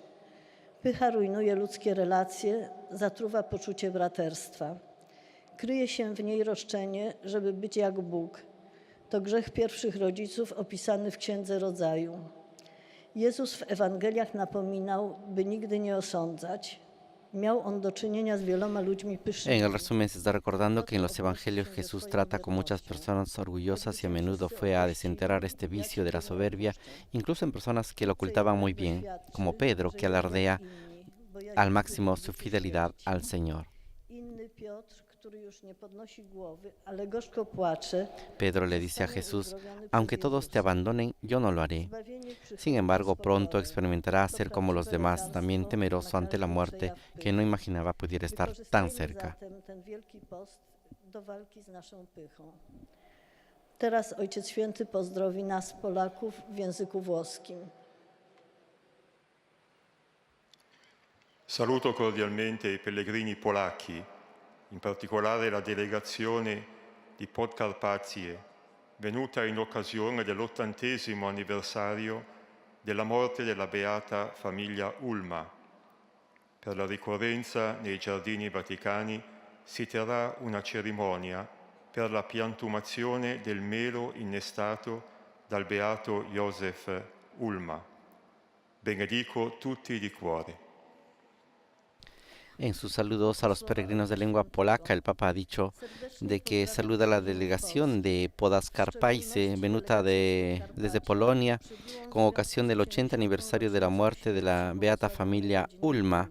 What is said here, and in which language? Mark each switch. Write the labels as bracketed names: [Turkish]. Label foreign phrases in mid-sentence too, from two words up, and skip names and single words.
[Polish] Pycha rujnuje ludzkie relacje, zatruwa poczucie braterstwa. Kryje się w niej roszczenie, żeby być jak Bóg. To grzech pierwszych rodziców opisany w Księdze Rodzaju. Jezus w Ewangeliach napominał, by nigdy nie osądzać. Miał on do czynienia z wieloma ludźmi pysznymi. [Spanish] En el resumen se está recordando que en los evangelios Jesús trata con muchas personas orgullosas y a menudo fue a desenterrar este vicio de la soberbia, incluso en personas que lo ocultaban muy bien, como Pedro, que alardea al máximo su fidelidad al Señor. Pedro le dice a Jesús, aunque todos te abandonen, yo no lo haré. Sin embargo, pronto experimentará ser como los demás, también temeroso ante la muerte que no imaginaba pudiera estar tan cerca. [Polish] Teraz Ojciec Święty pozdrowi nas, Polaków, w języku włoskim. [Italian] Saluto cordialmente i pellegrini polacchi, in particolare la delegazione di Podkarpacie, venuta in occasione dell'80° anniversario della morte della beata famiglia Ulma. Per la ricorrenza nei giardini vaticani si terrà una cerimonia per la piantumazione del melo innestato dal beato Josef Ulma. Benedico tutti di cuore. [Spanish] En sus saludos a los peregrinos de lengua polaca, el Papa ha dicho de que saluda a la delegación de Podkarpacie, venuta desde Polonia, con ocasión del 80 aniversario de la muerte de la beata familia Ulma.